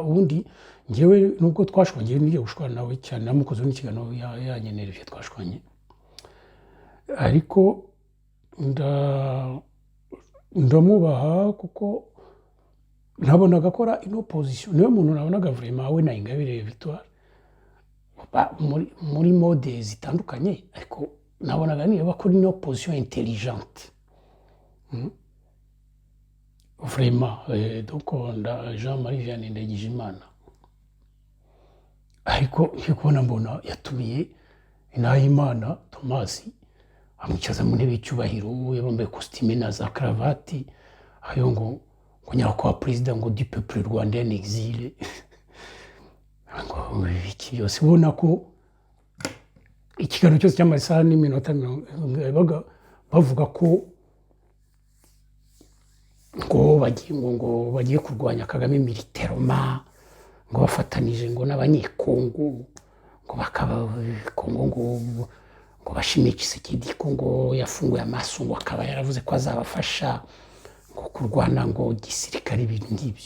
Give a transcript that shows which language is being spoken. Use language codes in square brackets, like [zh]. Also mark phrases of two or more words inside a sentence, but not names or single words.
[rw] Ubundi ngewe nubwo twashwanye niyo gushwana nawe cyane namukoze n'ikiganiro yanyenereje twashwanye, ariko ndamubaha kuko nabonaga akora ino position. Niyo muntu nabonaga vraiment we na Ingabire Victoire muri mode zitandukanye, ariko nabonaga niyo bakora ino [fr] position intelligente vraiment. [rw] Donc Jean Marie Vianney Ndagijimana, ariko iyo kubona mbona yatumiye Nahimana Thomas amwicaza mu ntebe y'icyubahiro yambaye costume na za cravate, ayo ngo nyakwa president ngo [fr] du peuple rwandais en exil. [rw] Ngo iki byose ubona ko ikiganiro cyose cy'amasaha n'iminota bavuga ko ngo bagiye kurwanya Kagame militairement, ngo bafatanije ngo n'abanyekongo ngo bakaba Kongo ngo bashimiye Tshisekedi ko ngo yafunguye amaso ngo akaba yaravuze ko azabafasha ngo kurwana ngo gisirikare ibintu ngibyo.